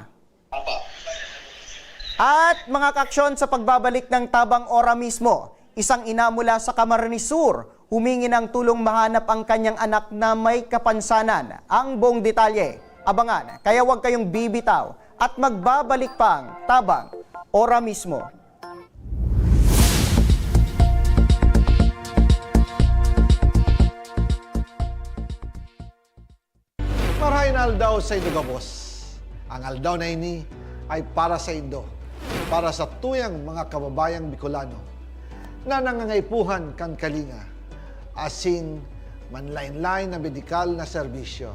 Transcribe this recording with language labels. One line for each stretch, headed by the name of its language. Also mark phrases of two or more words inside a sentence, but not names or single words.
Filipino: Apo. At mga ka-aksyon, sa pagbabalik ng Tabang Ora mismo, isang ina mula sa Camarines Sur humingi ng tulong mahanap ang kanyang anak na may kapansanan. Ang buong detalye, abangan, kaya huwag kayong bibitaw at magbabalik pang Tabang Ora mismo.
Bikol: Marahin aldaw sa Indogabos. Ang aldaw na ini ay para sa Indo, para sa tuyang mga kababayang Bicolano na nangangaipuhan kan kalinga, asin manlain-lain na medikal na serbisyo.